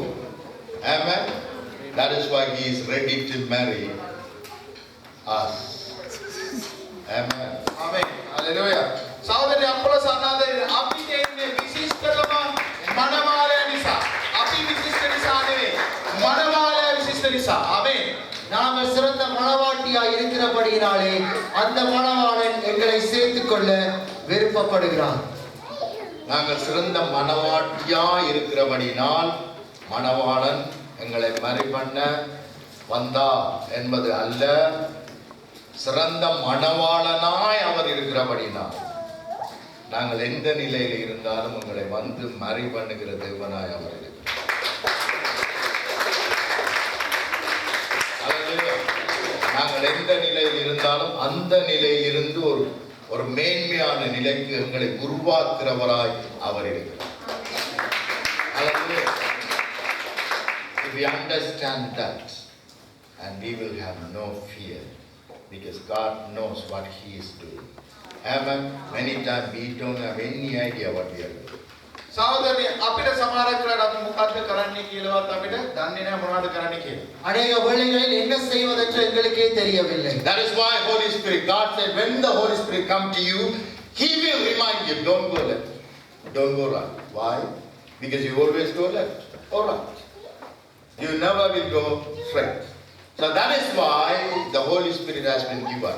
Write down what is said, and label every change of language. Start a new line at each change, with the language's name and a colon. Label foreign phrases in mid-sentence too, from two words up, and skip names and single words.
English: Amen. That is why he is ready to marry us. Amen. Amen. Hallelujah.
Sinhala: සහෝදරනි අපොලොස් අනාදරේ අපිට ඉන්නේ විශිෂ්ටකම මනමාලය නිසා. අපි විශිෂ්ට නිසා නෙවෙයි. මනමාලය විශිෂ්ට නිසා. ආමේන්.
Tamil: நாங்கள் சிறந்த மணவாட்டியாய் இருக்கிறபடியினாலே அந்த மணவாளன் எங்களை சேர்த்துக் கொள்ள விருப்பப்படுகிறார். நாங்கள் சிறந்த மணவாட்டியா இருக்கிறபடினால் மணவாளன் எங்களை மறி பண்ண வந்தா என்பது அல்ல, சிறந்த மணவாளனாய் அவர் இருக்கிறபடினால் நாங்கள் எந்த நிலையில் இருந்தாலும் உங்களை வந்து மறி பண்ணுகிற தேவனாய் அவர் இருக்கிறார். நாங்கள் எந்த நிலையில் இருந்தாலும் அந்த நிலையிலிருந்து ஒரு மேன்மையான நிலைக்கு எங்களை உருவாக்குறவராய் அவர் இருக்கிறார்.
English: If we understand that, and we will have no fear, because God knows what He is doing. Amen. Many times we don't have any idea what we are doing.
Sinhala: සහෝදරනි අපිට සමහර වෙලාවට අපි මොකද්ද කරන්නේ කියලාවත් අපිට දන්නේ නැහැ මොනවද කරන්න කියලා.
Tamil: அநேக வேளைகளில் என்ன செய்வதென்று எங்களுக்கே தெரியவில்லை.
English: That is why Holy Spirit, God said, when the Holy Spirit come to you, He will remind you, don't go left, don't go right. Why? Because you always go left or right. You never will go straight. So that is why the Holy Spirit has been given.